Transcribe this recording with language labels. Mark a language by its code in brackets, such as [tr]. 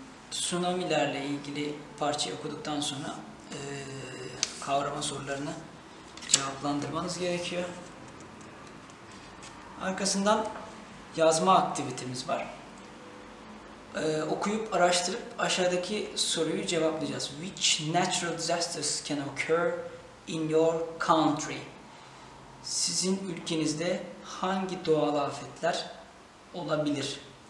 [tr] Tsunami'lerle ilgili parçayı okuduktan sonra kavrama sorularını cevaplandırmanız gerekiyor. Arkasından yazma aktivitemiz var. Okuyup araştırıp aşağıdaki soruyu cevaplayacağız. [en] Which natural disasters can occur in your country? [tr] Sizin ülkenizde hangi doğal afetler olabilir?